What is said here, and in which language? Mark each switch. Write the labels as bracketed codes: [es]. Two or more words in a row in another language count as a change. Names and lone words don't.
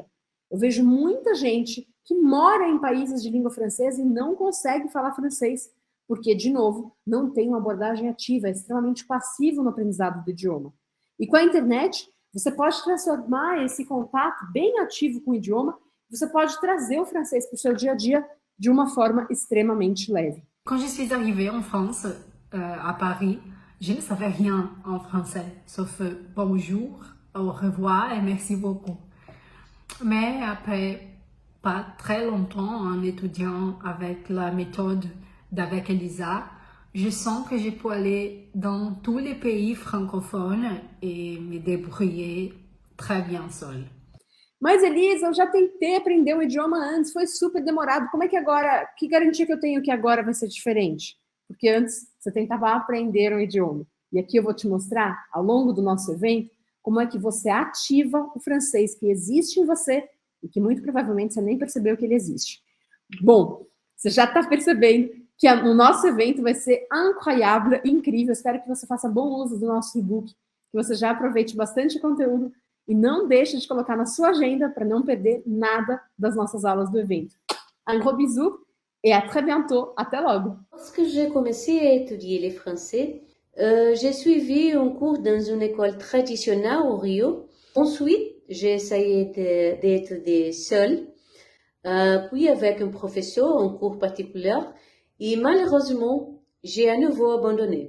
[pt] Eu vejo muita gente que mora em países de língua francesa e não consegue falar francês, porque, de novo, não tem uma abordagem ativa, é extremamente passivo no aprendizado do idioma. E com a internet, você pode transformar esse contato bem ativo com o idioma, você pode trazer o francês para o seu dia a dia de uma forma extremamente leve. [fr] Quand je suis arrivée en France, à Paris, je ne savais rien en français, sauf bonjour, au revoir et merci beaucoup. Mais après pas très longtemps, en étudiant avec la méthode d'avec Elisa, je sens que je peux aller dans tous les pays francophones et me débrouiller très bien seule. [pt] Mas, Elisa, eu já tentei aprender um idioma antes, foi super demorado. Como é que agora, que garantia que eu tenho que agora vai ser diferente? Porque antes você tentava aprender um idioma. E aqui eu vou te mostrar, ao longo do nosso evento, como é que você ativa o francês que existe em você e que muito provavelmente você nem percebeu que ele existe. Bom, você já está percebendo que o nosso evento vai ser incroyable, incrível. Eu espero que você faça bom uso do nosso e-book, que você já aproveite bastante conteúdo e não deixe de colocar na sua agenda para não perder nada das nossas aulas do evento. [fr] Un gros bisou et à très bientôt. [pt] Até logo! [fr] Lorsque j'ai commencé à étudier le français, j'ai suivi un cours dans une école traditionnelle au Rio. Ensuite, j'ai essayé d'étudier seule, puis avec un professeur en cours particulier, et malheureusement, j'ai à nouveau abandonné.